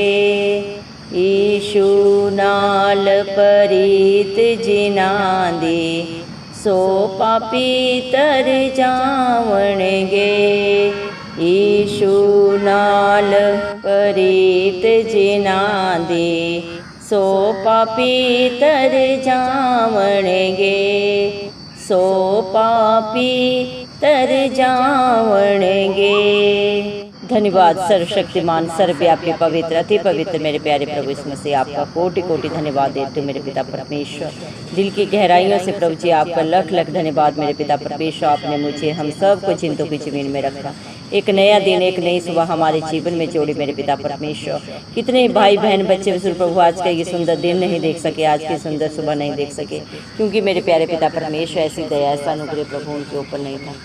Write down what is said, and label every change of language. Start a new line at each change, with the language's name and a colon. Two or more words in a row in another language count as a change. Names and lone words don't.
Punjabi: ਈਸ਼ੂ ਨਾਲ ਪਰੀਤ ਜਿਨ੍ਹਾਂਦੀ ਸੋ ਪਾਪੀ ਤਰ ਜਾਵਣਗੇ। ਈਸ਼ੂ ਨਾਲ ਪਰੀਤ ਜਿਨ੍ਹਾਂਦੀ ਸੋ ਪਾਪੀ ਤਰ ਜਾਵਣਗੇ। ਸੋ ਪਾਪੀ ਤਰ ਜਾਵਣਗੇ।
Hindi: धन्यवाद सर्वशक्तिमान सर्वव्यापी पवित्र अति पवित्र मेरे प्यारे प्रभु यीशु मसीह, आपका कोटि कोटि धन्यवाद देते मेरे पिता परमेश्वर। दिल की गहराइयों से प्रभु जी आपका
Punjabi: ਲੱਖ ਲੱਖ
Hindi: धन्यवाद मेरे पिता परमेश्वर। आपने मुझे हम सब को चिंतों की जमीन में रखा। एक नया दिन एक नई सुबह हमारे जीवन में जोड़ी मेरे पिता परमेश्वर। कितने भाई बहन बच्चे विशुद्ध प्रभु आज का ये सुंदर दिन नहीं देख सके, आज की सुंदर सुबह नहीं देख सके, क्योंकि मेरे प्यारे पिता परमेश्वर ऐसी दया ऐसा अनुग्रह प्रभु उनके ऊपर नहीं था।